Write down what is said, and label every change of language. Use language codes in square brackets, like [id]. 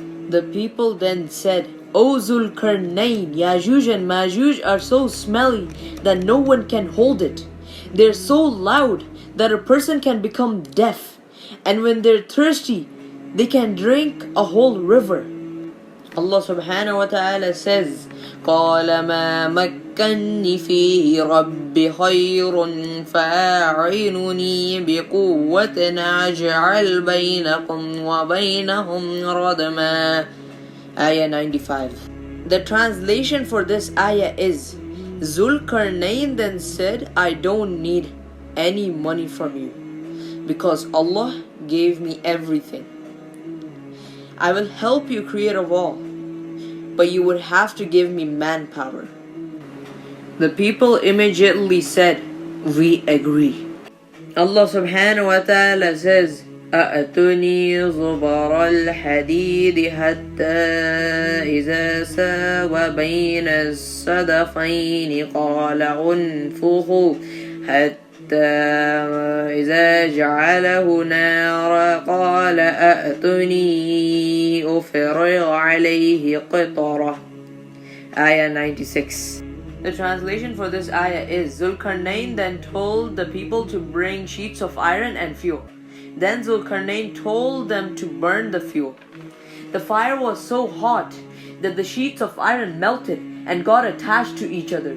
[en] The people then said, O Zul Qarnain, Yajuj and Majuj are so smelly that no one can hold it. They're so loud that a person can become deaf. And when they're thirsty, they can drink a whole river. Allah subhanahu wa ta'ala says, [ar] قَالَ مَا يمكنني فيه ربي خير فأعينني بقوة أجعل بينكم وبينهم ردما. [en] Ayah 95. The translation for this ayah is, Zul Qarnain then said, I don't need any money from you, because Allah gave me everything. I will help you create a wall, but you would have to give me manpower. The people immediately said, we agree. Allah subhanahu wa ta'ala says, [ar] أأتني زبر الحديد حتى إذا ساوى بين الصدفين قال انفخوا حتى إذا جعله نارا قال أأتني أفرغ عليه قطرة. [en] Ayah 96. The translation for this ayah is, Zul Qarnain then told the people to bring sheets of iron and fuel. Then Zul Qarnain told them to burn the fuel. The fire was so hot that the sheets of iron melted and got attached to each other.